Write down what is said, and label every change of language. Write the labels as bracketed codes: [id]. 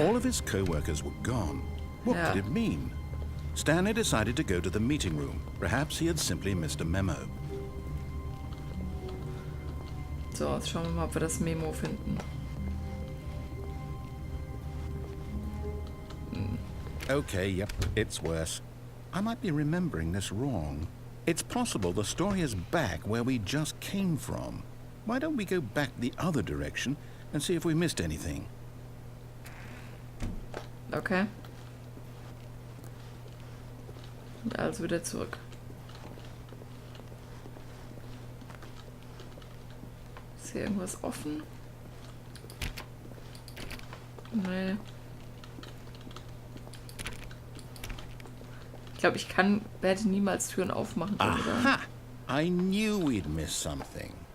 [en] All of his co-workers were gone. What could it mean? Stanley decided to go to the meeting room. Perhaps he had simply missed a memo. [de] So, jetzt schauen wir mal, ob wir das Memo finden. [en] Okay, yep, it's worse. I might be remembering this wrong. It's possible the story is back where we just came from. Why don't we go back the other direction and see if we missed anything? Okay. [de] Und also wieder zurück. Ist hier irgendwas offen? Nee. Ich glaube, werde niemals Türen aufmachen können. Aha! [en] I knew we'd miss something.